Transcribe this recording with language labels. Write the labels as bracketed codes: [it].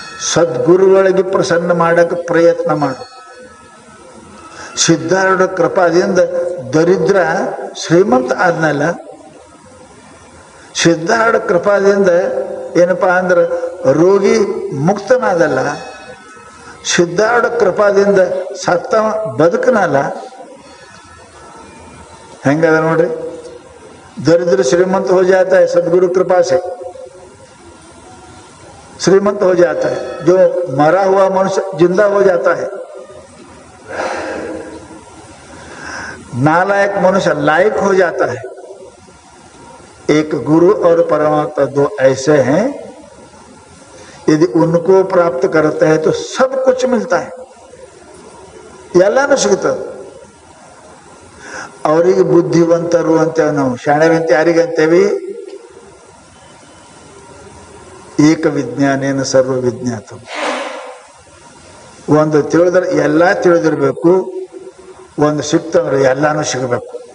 [kn] ಸದ್ಗುರುಗಳಿಗೆ ಪ್ರಸನ್ನ ಮಾಡಕ್ಕೆ ಪ್ರಯತ್ನ ಮಾಡು. ಸಿದ್ಧಾರೂಢ ಕೃಪಾದಿಂದ ದರಿದ್ರ ಶ್ರೀಮಂತ ಆದ್ನಲ್ಲ, ಸಿದ್ಧಾರೂಢ ಕೃಪಾದಿಂದ ಏನಪ್ಪಾ ಅಂದ್ರೆ ರೋಗಿ ಮುಕ್ತನಾದಲ್ಲ, ಸಿದ್ಧಾರೂಢ ಕೃಪಾದಿಂದ ಸತ್ತವ ಬದುಕನಲ್ಲ. ಹೆಂಗದ ನೋಡ್ರಿ, [hi] दरिद्र श्रीमंत हो जाता है सदगुरु कृपा से, श्रीमंत हो जाता है. जो मरा हुआ मनुष्य जिंदा हो जाता है. नालायक मनुष्य लायक हो जाता है. एक गुरु और परमात्मा दो ऐसे हैं, यदि उनको प्राप्त करते हैं तो सब कुछ मिलता है. [kn] ಎಲ್ಲಾನು ಸಿಗುತ್ತದೆ. ಅವರಿಗೆ ಬುದ್ಧಿವಂತರು ಅಂತೇವೆ ನಾವು, ಶಾಣೆರಂತ ಯಾರಿಗಂತೇವಿ? [sa] ಏಕ ವಿಜ್ಞಾನೇನ ಸರ್ವ ವಿಜ್ಞಾತ. [kn] ಒಂದು ತಿಳಿದ್ರೆ ಎಲ್ಲ ತಿಳಿದಿರ್ಬೇಕು, ಒಂದು ಸಿಕ್ತಂದ್ರೆ ಎಲ್ಲಾನು ಸಿಗಬೇಕು.